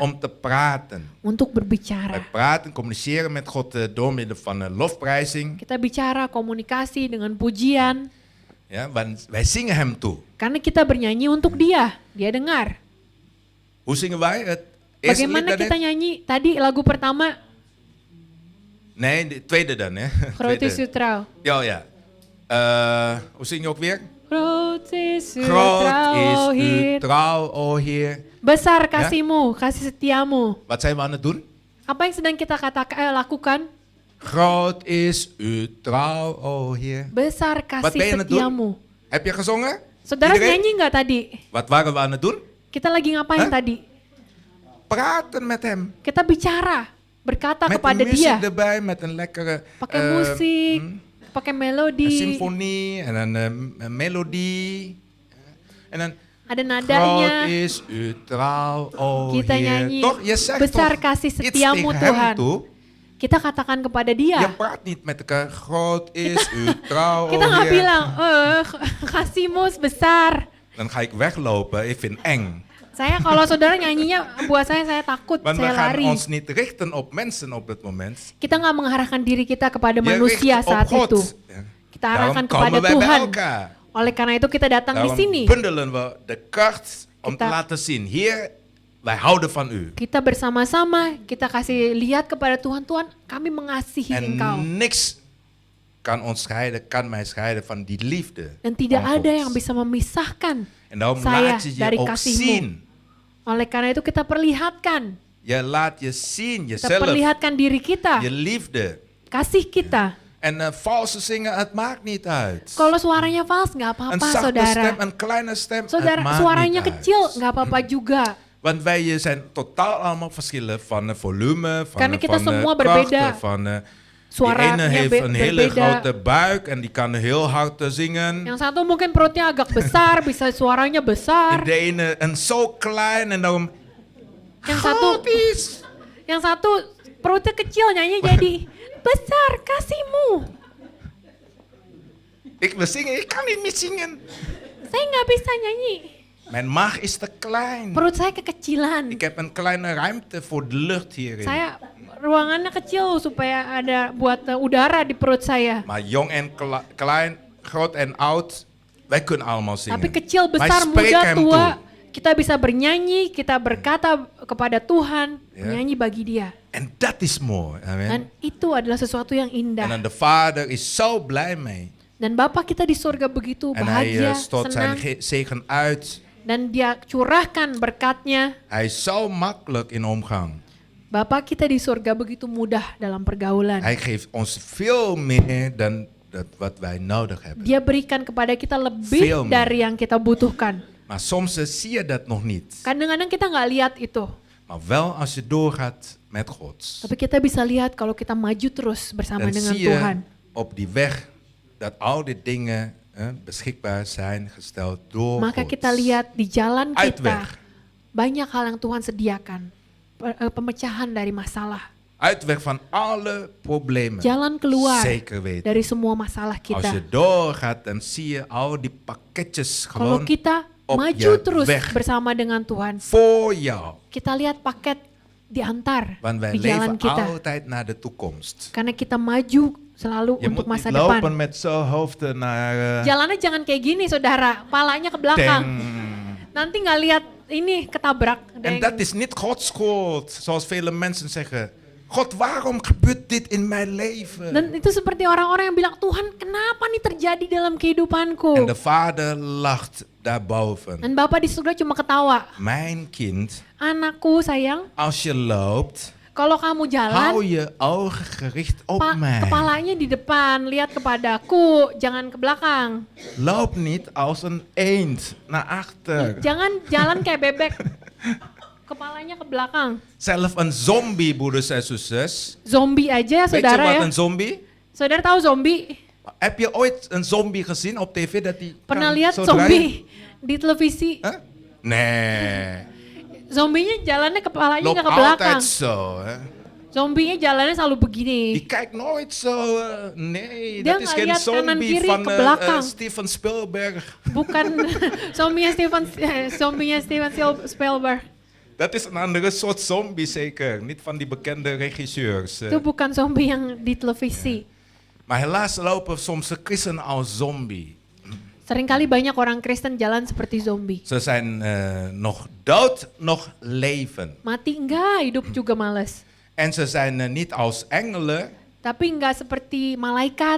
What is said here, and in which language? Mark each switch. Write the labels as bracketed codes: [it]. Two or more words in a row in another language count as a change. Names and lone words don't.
[nl] Om te praten. [id] untuk [nl] Wij [id] berbicara. [nl] praten, communiceren met God door middel van lofprijzing. [id] Kita bicara komunikasi dengan pujian. [nl] Ja, want wij zingen hem toe. [id] Karena kita bernyanyi untuk dia. Dia dengar. [nl] Hoe zingen wij? Het eerste lied [id] Bagaimana kita [nl] dan? [id] nyanyi tadi lagu pertama [nl] Nee, de tweede dan. Hè? Groot is Tweede. uw trouw. Ja, ja. Hoe zing je ook weer? Groot is uw Groot trouw, is o uw Heer. trouw, o Heer. [id] Besar kasihmu, kasih setiamu. [nl] Wat zijn we aan het doen? [id] Apa yang sedang kita lakukan? [nl] Groot is uw trouw, o Heer. [id] Besar [nl] Wat ben je [id] kasih [nl] aan het doen? [id] setiamu. [nl] Heb je gezongen? [id] Saudara [nl] Iedereen? [id] nyanyi nggak tadi? [nl] Wat waren we aan het doen? [id] Kita lagi ngapain Hah? tadi? [nl] Praten met hem. [id] Kita bicara, berkata [nl] Met [id] kepada [nl] een muziek [id] dia. [nl] erbij, met een lekkere [id] Pakai musik, pakai [nl] een [id] melodi, [nl] symfonie en een melodie. En dan [id] ada [nl] groot [id] nadanya. [nl] is uw trouw, o [id] Kita [nl] Heer. [id] nyanyi, [nl] Toch, je zegt [id] besar [nl] toch [id] kasih [nl] iets [id] setiamu [nl] tegen hem [id] Tuhan. [nl] toe. [id] Kita katakan kepada [nl] Je [id] dia. [nl] praat niet met elkaar, groot is uw trouw, [id] Kita [nl] o [id] nggak [nl] Heer. [id] bilang, kasihmu besar. [nl] Dan ga ik weglopen, ik vind eng. [id] Saya kalau saudara nyanyinya buat saya takut, [nl] Want we [id] saya [nl] gaan [id] lari. [nl] ons niet richten op mensen op dit moment. [id] Kita nggak mengarahkan diri kita kepada [nl] Je [id] manusia [nl] richt op [id] saat [nl] God. [id] itu. [nl] Ja. [id] Kita arahkan [nl] Daarom [id] kepada [nl] komen wij bij [id] Tuhan. [nl] elkaar. [id] Oleh karena itu kita datang di [nl] Daarom [id] sini. [nl] bundelen we de kracht om te [id] Kita- [nl] laten zien. Heer, wij houden van u. [id] Kita bersama-sama, kita kasih lihat kepada Tuhan, Tuhan kami mengasihi [nl] En [id] Engkau. [nl] niks kan mij scheiden van die liefde. [id] Dan tidak [nl] van [id] ada [nl] God. [id] yang bisa memisahkan [nl] En daarom [id] saya [nl] laat je je [id] dari [nl] ook [id] kasihmu. [nl] zien. [id] Oleh karena itu kita perlihatkan. [nl] Je laat je zien, [id] Kita [nl] jezelf, [id] perlihatkan diri kita, [nl] je liefde. [id] kasih kita. [nl] En valse zingen, het maakt niet uit. [id] Kalau suaranya fals nggak [nl] Een [id] apa-apa [nl] zachte [id] saudara. [nl] stem, een kleine stem, het [id] Saudara, [nl] maakt [id] suaranya [nl] niet [id] kecil [nl] uit. [id] nggak apa-apa juga. [nl] Want wij zijn totaal allemaal verschillen van volume, van, [id] Karena kita semua [nl] krachten, [id] berbeda. [nl] van die [id] Suaranya [nl] ene heeft een hele [id] berbeda. [nl] grote buik en die kan heel hard zingen. [id] Yang satu mungkin perutnya agak besar, bisa suaranya [nl] En [id] besar. [nl] de ene een zo klein en daarom [id] Yang satu, [nl] groot. [id] yang satu perutnya kecil nyanyi jadi besar kasihmu. [nl] Ik wil zingen, ik kan niet meer zingen. [id] Saya nggak bisa nyanyi. [nl] Mijn maag is te klein. [id] Perut saya kekecilan. [nl] Ik heb een kleine ruimte voor de lucht hierin. [id] Saya ruangannya kecil supaya ada buat udara di perut saya. [nl] Maar jong en klein, groot en oud, wij kunnen allemaal zingen. [id] Tapi kecil, [nl] Wij [id] besar, [nl] spreken [id] muda, [nl] hem [id] tua, [nl] toe. [id] kita bisa bernyanyi, kita berkata kepada Tuhan, Ya. bernyanyi bagi Dia. [nl] En dat is mooi. Amen. [id] Dan itu adalah sesuatu yang [nl] En [id] indah. [nl] dan de Vader is zo blij mee. [id] Dan Bapa kita di surga begitu [nl] En hij [id] bahagia, [nl] stort zijn [id] senang. [nl] zegen uit. [id] Dan dia curahkan berkatnya. [nl] Hij is zo makkelijk in omgang. [id] Bapa kita di surga begitu mudah dalam pergaulan. [nl] Hij geeft ons veel meer dan wat wij nodig hebben. [id] Dia berikan kepada kita lebih [nl] Veel meer. [id] dari yang kita butuhkan. [nl] Maar soms zie je dat nog niet. [id] Kadang-kadang kita nggak lihat itu. [nl] Maar wel als je doorgaat met God. [id] Tapi kita bisa lihat kalau kita maju terus bersama [nl] Dan [id] dengan [nl] zie [id] Tuhan. [nl] je op die weg dat al die dingen beschikbaar zijn gesteld door [id] Maka [nl] God. [id] kita lihat di jalan kita [nl] Uitweg. [id] banyak hal yang Tuhan sediakan. Pemecahan dari masalah. [nl] Uitweg van alle problemen. [id] Jalan keluar [nl] Zeker weten. [id] dari semua masalah [nl] Als [id] kita. [nl] je doorgaat, dan zie je al die pakketjes [id] Kalau [nl] gewoon [id] kita [nl] op [id] maju [nl] je [id] terus [nl] weg. [id] bersama dengan Tuhan, [nl] voor jou. [id] kita lihat paket diantar [nl] Want wij [id] di jalan [nl] leven [id] kita. [nl] altijd naar de toekomst. [id] Karena kita maju selalu [nl] Je [id] untuk [nl] moet [id] masa [nl] niet lopen [id] depan. [nl] met zo'n hoofd naar [id] Jalannya jangan kayak gini saudara, palanya ke belakang. Nanti nggak lihat ini ketabrak. [nl] En dat is niet Gods schuld, zoals vele mensen zeggen. God, waarom gebeurt dit in mijn leven? [id] Dan itu seperti orang-orang yang bilang, Tuhan kenapa nih terjadi dalam kehidupanku? [nl] En de vader lacht daarboven. [id] Dan Bapak di surga cuma ketawa. [nl] Mijn kind, [id] Anakku sayang, [nl] als je loopt, [id] kalau kamu [nl] hou [id] jalan, [nl] je ogen gericht op mij. [id] kepalanya di depan, lihat kepadaku, jangan ke belakang. [nl] Loop niet als een eend naar achter. [id] Jangan jalan kayak bebek. Kepalanya ke belakang. [nl] Zelf een zombie, broeders en zusters. [id] Zombie aja [nl] Weet je [id] saudara [nl] wat [id] ya. [nl] een zombie? [id] Saudara tahu zombie? [nl] Heb je ooit een zombie gezien op tv dat die [id] Pernah [nl] kan [id] lihat [nl] zo [id] zombie di televisi? [nl] draaien? Huh? Nee. [id] Zombinya jalannya kepalanya [nl] Loopt [id] nggak ke belakang. [nl] altijd zo. Hè? [id] Zombinya jalannya selalu begini. [nl] Die kijkt nooit zo. Nee, [id] Dia [nl] dat is [id] nggak [nl] geen [id] lihat kanan [nl] zombie [id] kiri, [nl] van [id] ke belakang. [nl] Steven Spielberg. [id] Bukan zombinya Steven Spielberg. [nl] Dat is een andere soort zombie zeker. Niet van die bekende regisseurs. [id] Itu bukan zombie yang di televisi. [nl] Maar helaas lopen soms de christenen als zombie. [id] Seringkali banyak orang Kristen jalan seperti zombie. [nl] Ze zijn nog dood, nog leven. [id] Mati enggak, hidup juga males. [nl] En ze zijn niet als engelen, [id] Tapi enggak seperti malaikat.